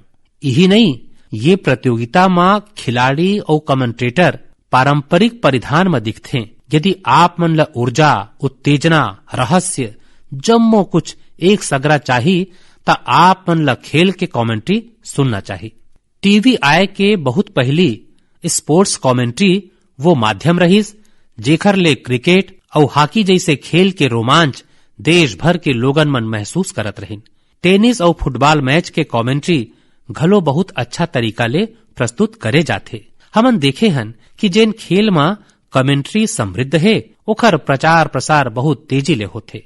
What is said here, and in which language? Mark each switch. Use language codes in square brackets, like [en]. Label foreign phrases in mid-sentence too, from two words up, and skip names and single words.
[hne] यही नहीं, ये प्रतियोगिता में खिलाड़ी और कमेंटेटर पारंपरिक परिधान में दिखते। यदि आप मन ला ऊर्जा, उत्तेजना, रहस्य जम्मो कुछ एक सगरा चाहिए ता आप मन ला खेल के कमेंट्री सुनना चाहिए। टीवी आए के बहुत पहली [en] sports commentary [hne] वो माध्यम रहीस जेखर ले क्रिकेट और हॉकी जैसे खेल के रोमांच देश भर के लोगन मन महसूस करत रहिन। टेनिस और फुटबॉल मैच के कमेंट्री घलो बहुत अच्छा तरीका ले प्रस्तुत करे जाथे। हमन देखे हन कि जेन खेल में कमेंट्री समृद्ध है ओखर प्रचार प्रसार बहुत तेजी ले होथे।